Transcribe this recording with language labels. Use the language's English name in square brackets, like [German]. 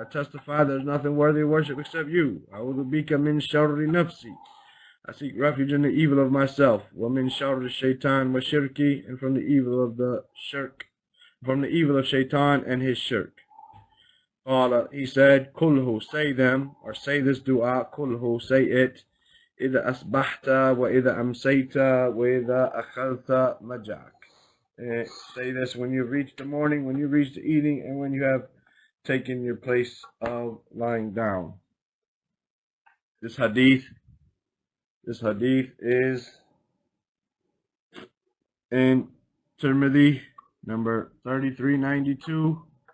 [English] I testify there's nothing worthy of worship except you. [Arabic] A'udhu bika min sharri nafsi. [English] I seek refuge in the evil of myself. [Arabic] Wa min sharri shaitan wa shirki, [English] and from the evil of the shirk, from the evil of shaitan and his shirk. He said, Kulhu, say them, or say this dua, Kulhu, say it. [Arabic] إذا أصبحت وإذا أمسيت وإذا أخذت مجعك. [English] Say this when you reach the morning, when you reach the evening, and when you have taken your place of lying down. This hadith is in Tirmidhi, number 3392.